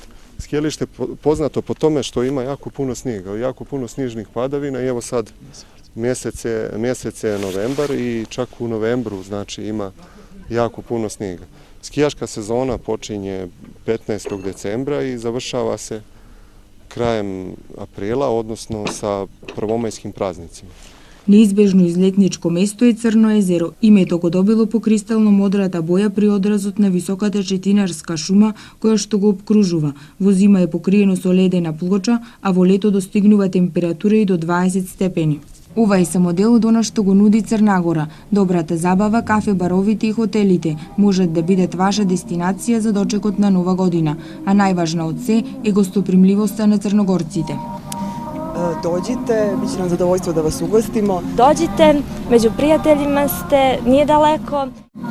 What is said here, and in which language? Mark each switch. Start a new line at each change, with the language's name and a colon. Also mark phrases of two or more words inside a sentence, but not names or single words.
Serbian: Skijalište je poznato po tome što ima jako puno snijega, jako puno snižnih padavina i evo sad mjesec je novembar i čak u novembru znači ima jako puno snijega. Skijaška sezona počinje 15. decembra i završava se krajem aprila, odnosno sa prvomajskim praznicima.
Macedonian: Неизбежно излетничко место е Црно езеро. Името го добило по кристално модрата боја при одразот на високата четинарска шума која што го обкружува. Во зима е покриено со ледена плоча, а во лето достигнува температура и до 20 степени. Ова е само дел од она што го нуди Црна Гора. Добрата забава, кафе баровите и хотелите можат да бидат ваша дестинација за дочекот на Нова година, а најважна од се е гостопримливоста на црногорците.
Serbian: Dođite, bit će nam zadovoljstvo da vas ugostimo. Dođite, među prijateljima ste, nije daleko.